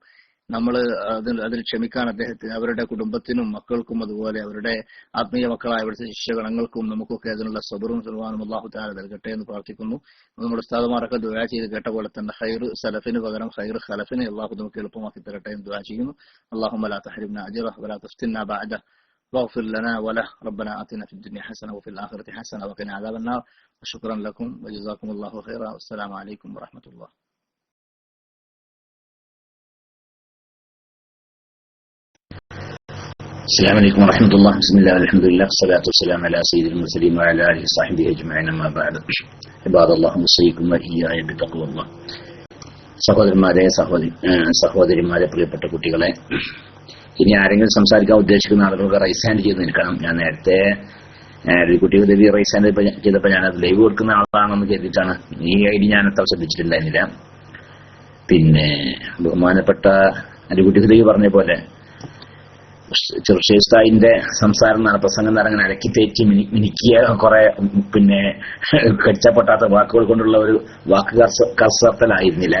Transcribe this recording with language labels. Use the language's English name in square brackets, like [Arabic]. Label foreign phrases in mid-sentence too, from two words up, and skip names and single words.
[Malayalam] നമ്മൾ അതിൽ ക്ഷമിക്കാൻ അദ്ദേഹത്തിന്, അവരുടെ കുടുംബത്തിനും മക്കൾക്കും, അതുപോലെ അവരുടെ ആത്മീയ മക്കളായ അവിടുത്തെ ശിഷ്യഗണങ്ങൾക്കും നമുക്കൊക്കെ അതിനുള്ള സബറും സുൽവാനും [Arabic] الله تعالى [Malayalam] നൽകട്ടെ എന്ന് പ്രാർത്ഥിക്കുന്നു. നമ്മുടെ ഉസ്താദുമാരൊക്കെ ദുആ ചെയ്ത് കേട്ട പോലെ തന്നെ [Arabic] خير سلف [Malayalam] പകരം [Arabic] خير خلف [Malayalam] അല്ലാഹു നമുക്ക് എളുപ്പമാക്കി തരട്ടെ എന്ന് ദുആ ചെയ്യുന്നു. [Arabic] اللهم لا تحرمنا أجره ولا تفتنا بعده واغفر لنا وله ربنا آتنا في الدنيا حسنة وفي الآخرة حسنة وقنا عذاب النار. وشكرا لكم وجزاكم الله خيرا والسلام عليكم ورحمة الله. السلام عليكم ورحمة الله. بسم الله والحمد لله والصلاة والسلام على سيد المرسلين وعلى آله وصحبه أجمعين. أما بعد. عباد الله أوصيكم وإياي بتقوى الله. [Malayalam] സഹോദരിമാരെ, പ്രിയപ്പെട്ട കുട്ടികളെ, ഇനി ആരെങ്കിലും സംസാരിക്കാൻ ഉദ്ദേശിക്കുന്ന ആളുകൾക്ക് [English] raise hand [Malayalam] ചെയ്ത് നിൽക്കണം. ഞാൻ നേരത്തെ കുട്ടികൾ ദേവി [English] raise hand [Malayalam] ചെയ്തപ്പോൾ ഞാനത് ലൈവ് കൊടുക്കുന്ന ആളാണെന്ന് കരുതിയിട്ടാണ്. ഈ ഐഡി ഞാൻ അത്ര ശ്രദ്ധിച്ചിട്ടുണ്ടായിരുന്നില്ല. പിന്നെ ബഹുമാനപ്പെട്ട കുട്ടി ദേവി പറഞ്ഞ പോലെ ചെറുശ്ശേരിന്റെ സംസാരം പ്രസംഗം അങ്ങനെ അലക്കി തേച്ച് മിനിക്കിയ കുറെ പിന്നെ കടിച്ചപ്പൊട്ടാത്ത വാക്കുകൾ കൊണ്ടുള്ള ഒരു വാക്ക് കർസർത്തലായിരുന്നില്ല.